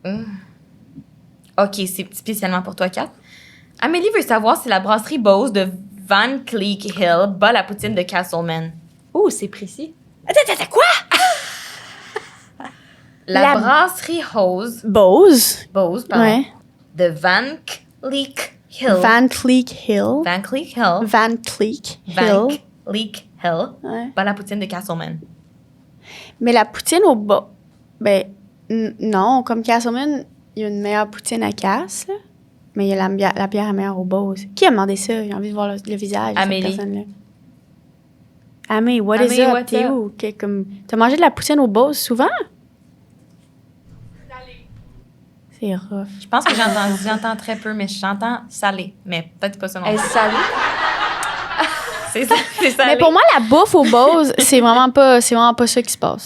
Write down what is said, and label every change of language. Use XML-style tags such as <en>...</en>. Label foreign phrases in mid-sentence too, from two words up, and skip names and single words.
<fr>OK, c'est spécialement pour toi, Kat. Amélie veut savoir si la brasserie Bose de Van Cleek Hill bat la poutine de Castleman. Oh, c'est précis. Attends, quoi? La La- brasserie Bose, Bose. pardon, Ouais. de Van Cleek Hill. Van Cleek Hill. Van Cleek Hill. Van Cleek Van Hill. Cleek Hill. Ouais. Bat la poutine de Castleman. Mais la poutine au bas. Ben, non, comme Castleman, il y a une meilleure poutine à Cass, là. Mais il y a la bière est meilleure au Bose. Qui a demandé ça? J'ai envie de voir le visage de Amélie. cette personne-là.</fr> <en>Amé, what is Amé, up? what's</en> <fr>T'es</fr> <en>up?</en> <fr>où? Comme, t'as mangé de la poutine au Bose souvent? C'est rough. Je pense que j'entends très peu, mais j'entends salé. Mais peut-être pas ça non Elle plus. est salée. C'est ça, c'est salé. Mais pour moi, la bouffe au Bose, c'est vraiment pas ça qui se passe.</fr>